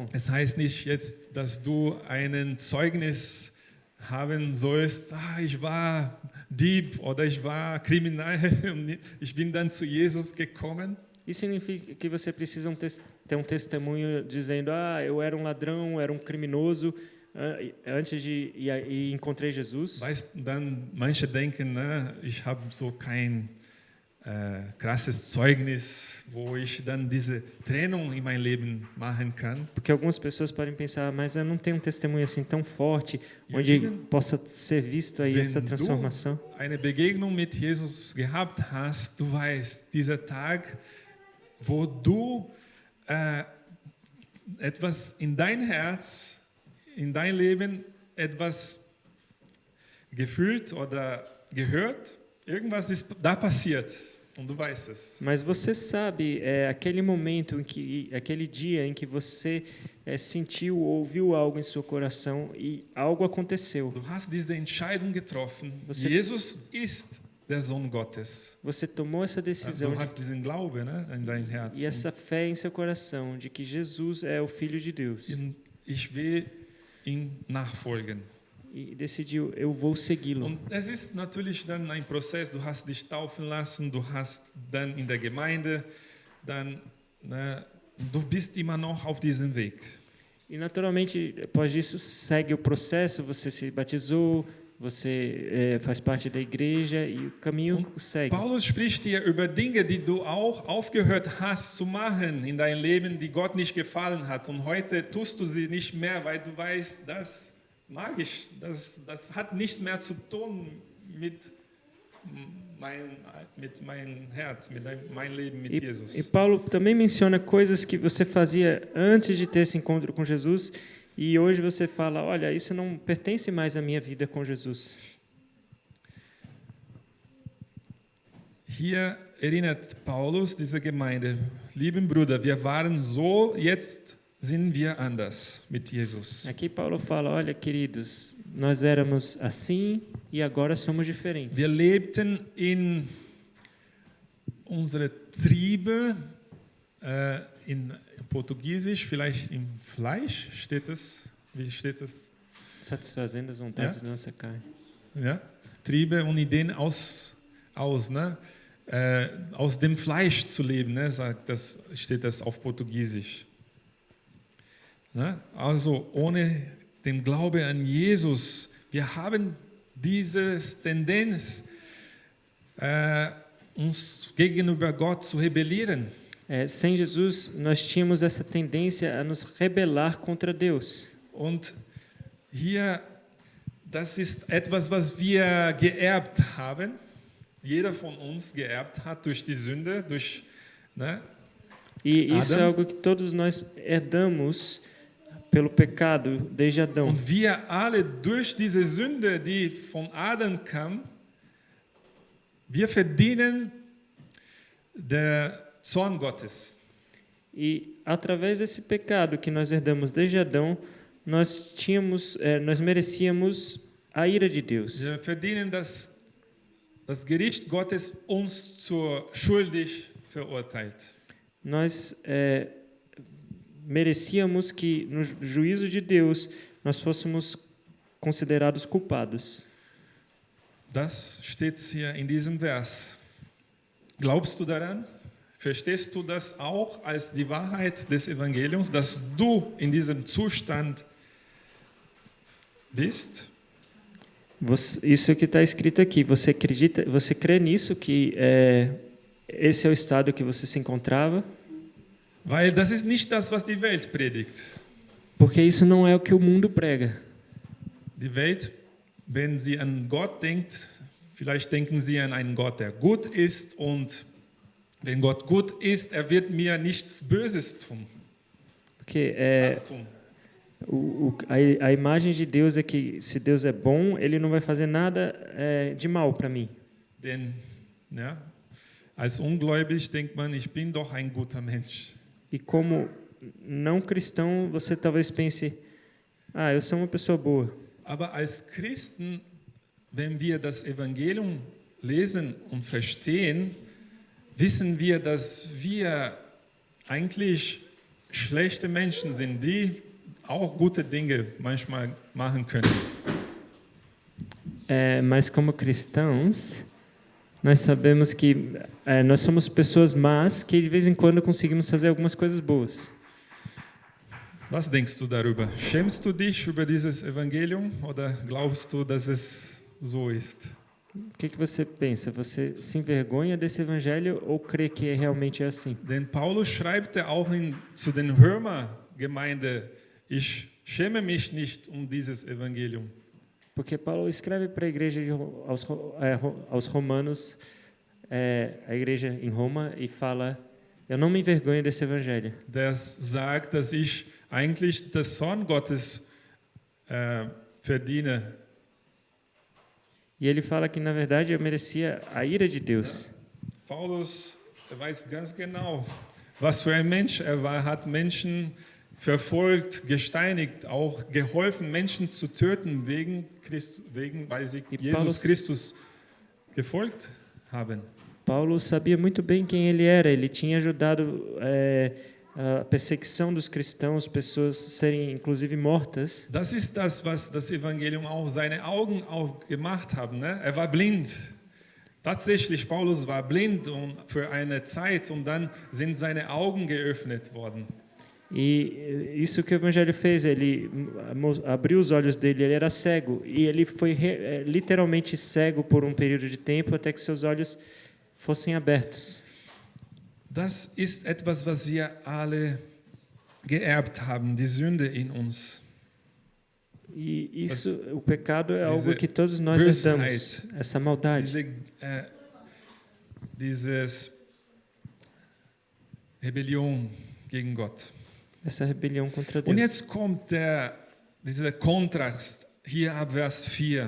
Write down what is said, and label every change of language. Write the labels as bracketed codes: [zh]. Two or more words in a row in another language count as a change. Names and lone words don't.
[de] Es heißt nicht jetzt, dass du ein Zeugnis haben sollst, ich war Dieb oder ich war Kriminell und ich bin dann zu Jesus gekommen. [pt] Isso significa que você precisa ter um testemunho dizendo, eu era um ladrão, era um criminoso, antes de e encontrei Jesus. [de] Weißt, dann manche denken, ich habe so kein krasses Zeugnis, wo ich dann diese Trennung in mein Leben machen kann. [pt] Porque algumas pessoas podem pensar, mas eu não tenho um testemunho assim tão forte, onde possa ser visto aí essa transformação. [de] Wenn du eine Begegnung mit Jesus gehabt hast, du weißt, dieser Tag, wo du etwas in dein Herz, in dein Leben etwas gefühlt oder gehört, irgendwas ist da passiert und du weißt es. [pt] Mas você sabe, aquele momento em que, aquele dia em que você sentiu ou ouviu algo em seu coração e algo aconteceu. [de] Du hast diese Entscheidung getroffen. [pt] Você- [de] Jesus ist der Sohn Gottes. [pt] Você tomou essa decisão [de] Du hast diesen Glaube, ne, in dein [pt] e [de] Herzen. [pt] essa fé em seu coração de que Jesus é o Filho de Deus. [de] Ich will ihm nachfolgen. [pt] E decidiu, eu vou segui-lo. [de] Und es ist natürlich dann ein Prozess. Du hast dich taufen lassen, du hast dann in der Gemeinde, dann, ne, du bist immer noch auf diesem Weg. [pt] E naturalmente, após isso, segue o processo, você se batizou, você faz parte da igreja e o caminho segue. [de] Paulus spricht hier über Dinge, die du auch aufgehört hast zu machen in deinem Leben, die Gott nicht gefallen hat. Und heute tust du sie nicht mehr, weil du weißt, das mag ich. Das hat nichts mehr zu tun mit meinem Herz, mit mein Leben mit Jesus. [pt] E Paulo também menciona coisas que você fazia antes de ter esse encontro com Jesus e hoje você fala, olha, isso não pertence mais à minha vida com Jesus. [de] Hier erinnert Paulus diese Gemeinde, lieben Brüder, wir waren so, jetzt sind wir anders mit Jesus. [pt] Aqui Paulo fala, olha, queridos, nós éramos assim e agora somos diferentes. [de] Wir lebten in unsere Triebe, in Portugiesisch, vielleicht im Fleisch steht es. Wie steht es? [pt] Satisfazendo as vontades da nossa carne. [de] Ja? Triebe und Ideen aus dem Fleisch zu leben, ne? Steht das auf Portugiesisch. Ne? Also ohne den Glaube an Jesus, wir haben diese Tendenz, uns gegenüber Gott zu rebellieren. [pt] Sem Jesus, nós tínhamos essa tendência a nos rebelar contra Deus. [de] Und hier, das ist etwas, was wir geerbt haben. Jeder von uns geerbt hat durch die Sünde, durch, ne? [pt] E isso [de] Adam. [pt] é algo que todos nós herdamos pelo pecado desde Adão. [de] Und wir alle durch diese Sünde, die von Adam kam, wir verdienen der Zorn Gottes. [pt] E através desse pecado que nós herdamos desde Adão, nós merecíamos a ira de Deus. [de] Wir verdienen das Gericht Gottes uns zur schuldig verurteilt. [pt] Nós merecíamos que no juízo de Deus nós fôssemos considerados culpados. [de] Das steht hier in diesem Vers. Glaubst du daran? Verstehst du das auch als die Wahrheit des Evangeliums, dass du in diesem Zustand bist? [pt] Isso que está escrito aqui, você acredita, você crê nisso, que esse é o estado que você se encontrava? [de] Weil das ist nicht das, was die Welt predigt. [pt] Porque isso não é o que o mundo prega. [de] Die Welt, wenn sie an Gott denkt, vielleicht denken sie an einen Gott, der gut ist, und wenn Gott gut ist, er wird mir nichts Böses tun. [pt] Porque a imagem de Deus é que se Deus é bom, Ele não vai fazer nada de mal para mim. [de] Denn ja, als ungläubig denkt man, ich bin doch ein guter Mensch. [pt] E como não cristão, você talvez pense, eu sou uma pessoa boa. [de] Aber als Christen, wenn wir das Evangelium lesen und verstehen, wissen wir, dass wir eigentlich schlechte Menschen sind, die auch gute Dinge manchmal machen können. [pt] Mas como cristãos, nós sabemos que nós somos pessoas más que de vez em quando conseguimos fazer algumas coisas boas. [de] Was denkst du darüber? Schämst du dich über dieses Evangelium oder glaubst du, dass es so ist? [pt] O que você pensa? Você se envergonha desse evangelho ou crê que realmente é assim? [de] Denn Paulus schreibt auch zu den Römergemeinde, ich schäme mich nicht dieses Evangelium. [pt] Porque Paulo escreve para a igreja aos romanos, a igreja em Roma, e fala, eu não me envergonho desse evangelho. [de] Der sagt, dass ich eigentlich das Zorn Gottes verdiene. [pt] E ele fala que, na verdade, eu merecia a ira de Deus. [de] Paulus weiß ganz genau, was für ein Mensch er war, hat Menschen verfolgt, gesteinigt, auch geholfen, Menschen zu töten, weil sie Jesus Christus gefolgt haben. [pt] Paulo sabia muito bem quem ele era. Ele tinha ajudado a perseguição dos cristãos, pessoas serem inclusive mortas. [de] Das ist das, was das Evangelium auch seine Augen aufgemacht haben. Ne? Er war blind. Tatsächlich, Paulus war blind für eine Zeit und dann sind seine Augen geöffnet worden. [pt] E isso que o Evangelho fez, ele abriu os olhos dele, ele era cego, e ele foi literalmente cego por um período de tempo até que seus olhos fossem abertos. [de] Das ist etwas, was wir alle geerbt haben, die Sünde in uns. [pt] E isso, o pecado é algo que todos nós herdamos, essa maldade. [de] Diese Rebellion gegen Gott. [pt] Essa rebelião contra Deus. [de] Und jetzt kommt dieser Kontrast hier ab Vers 4.